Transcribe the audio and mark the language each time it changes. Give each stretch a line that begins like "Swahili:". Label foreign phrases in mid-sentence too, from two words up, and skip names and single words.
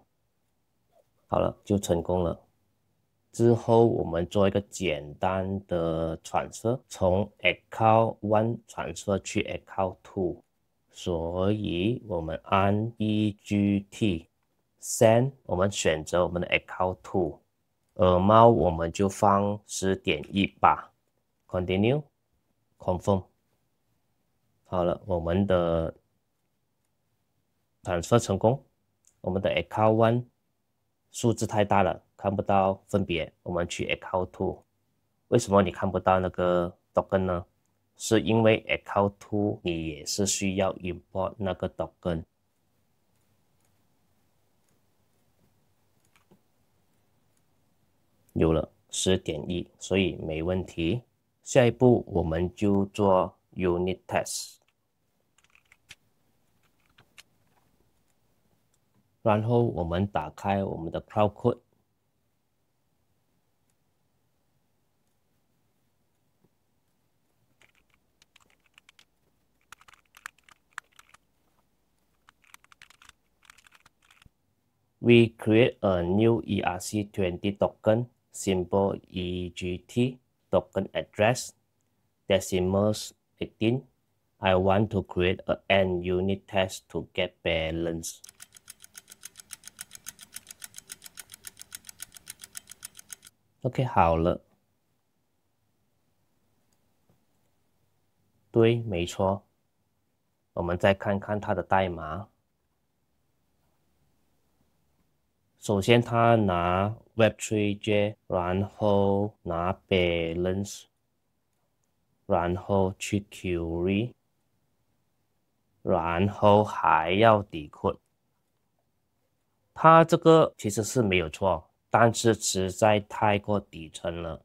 Chinese: 好了，就成功了。之後我們做一個簡單的 transfer， 從 account 1 transfer 去 account 2， 所以我們按 EGT send， 我們選擇我們的 account 2， amount 我們就放 10.18，
English: continue confirm。
Chinese: 好了，我們的 transfer 成功。我们的 account 1数字太大了，看不到分別，我們去 account 2。為什麼你看不到那個 token 呢？是因為 account 2你也是需要 import 那個 token。有了 10.1， 所以沒問題。下一步我們就做
English: unit test。
Chinese: 然後我們打開我們的
English: Crowdcode， We create a new ERC20 token, symbol EGT, token address, decimals 18. I want to create an end unit test to get balance.
Chinese: OK， 好了。对，没錯。我們再看看它的代碼。首先，他拿 Web3j， 然後拿 balance， 然後去 query， 然後還要 decode。他這個其實是沒有錯，但是實在太過底層了。